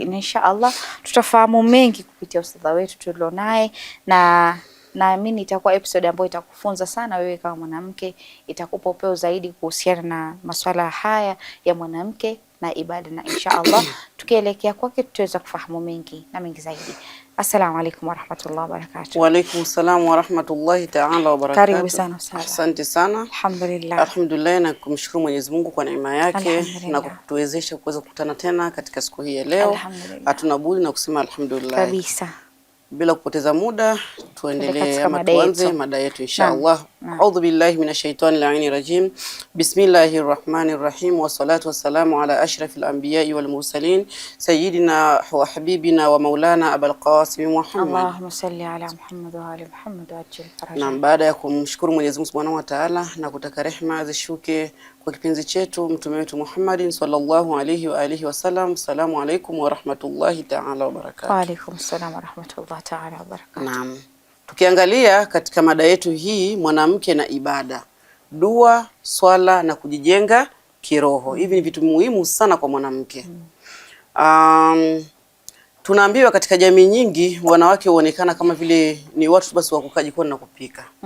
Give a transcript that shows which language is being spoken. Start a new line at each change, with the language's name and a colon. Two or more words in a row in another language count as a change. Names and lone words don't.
Arabic: إن شاء الله
Swahili: tutafahamu mengi kupitia ustadha wetu tulionaye, na naamini itakuwa episode ambayo itakufunza sana wewe kama mwanamke, itakupa upeo zaidi kuhusiana na masuala haya ya mwanamke na ibada, na
Arabic: إن شاء الله
Swahili: tukielekea kwake tutaweza kufahamu mengi na mengi zaidi.
Arabic: السلام عليكم ورحمة الله وبركاته. وعليكم السلام ورحمة الله تعالى وبركاته.
Swahili: Karibu sana ustadha. Asante sana. Alhamdulillah. Alhamdulillah, na kumshukuru Mwenyezi Mungu kwa neema yake na kutuwezesha kuweza kukutana tena katika siku hii ya leo. Hatuna budi na kusema alhamdulillah kabisa. Bila kupoteza muda tuendelee ama tuanze mada yetu inshallah.
Arabic: أعوذ بالله من الشيطان اللعين الرجيم بسم الله الرحمن الرحيم والصلاة والسلام على أشرف الأنبياء والمرسلين سيدنا وحبيبنا ومولانا أبو القاسم محمد. اللهم صل على محمد وآل محمد وعجل فرجهم.
Swahili: Na baada ya kumshukuru Mwenyezi Mungu
Arabic: سبحانه وتعالى
Swahili: na kutaka rehema zishuke kwa kipenzi chetu mtume wetu Muhammad
Arabic: صلى الله عليه وعلى آله وسلم, السلام عليكم ورحمة الله تعالى وبركاته. وعليكم السلام ورحمة الله تعالى وبركاته.
Swahili: Naam. Tukiangalia katika mada yetu hii, mwanamke na ibada, dua, swala na kujijenga kiroho. Hivi ni vitu muhimu sana kwa mwanamke. Tunaambiwa katika jamii nyingi wanawake huonekana kama vile ni watu basi wa kukaa jikoni na kupika.